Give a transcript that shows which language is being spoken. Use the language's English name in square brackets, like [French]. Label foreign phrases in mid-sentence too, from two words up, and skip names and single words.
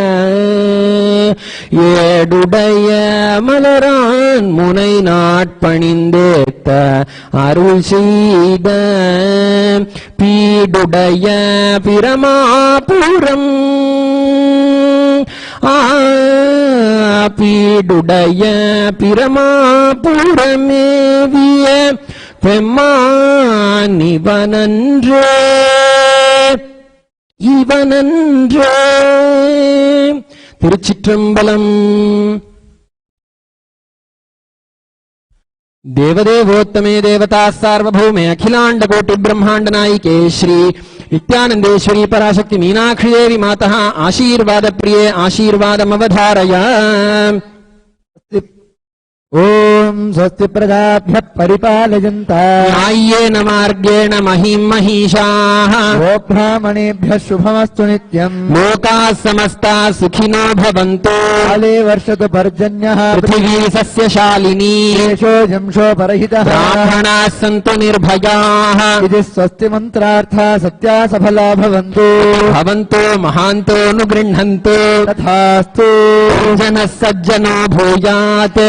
[Tamil] ஏடுடைய மலரான் முனை நாட்பணிந்தேத்த அருள் செய்த பீடுடைய பிரமாபுரம் பீடுடைய பிரமாபுரமேவிய பெம்மானிவனன்றே இவனன்றே. திருச்சிற்றம்பலம். [Sanskrit] देवदेवोत्तमे देवता सार्वभौमे अखिलांड कोटि ब्रह्मांड नायिके श्री नित्यानंदेश्वरी पराशक्ति मीनाक्षी देवी मातः आशीर्वाद प्रिये आशीर्वादमवधारय. ఓం స్వస్తి ప్రజాభ్యః పరిపాలయంతాం న్యాయ్యేన మార్గేణ మహిం మహిషాః గోబ్రాహ్మణేభ్యः శుభమస్తు నిత్యం లోకాः సమస్తాः సుఖినో భవంతు కాలే వర్షతు పర్జన్యః పృథివీ సస్యశాలినీ దేశోऽयं శోపరహితः బ్రాహ్మణాः సంతు నిర్భయాः ఇది స్వస్తి మంత్రార్థా సత్యా సఫలా భవంతు భవంతో మహాంతో గృహ్ణంతు తథాస్తు జనः సజ్జనో భూయాత్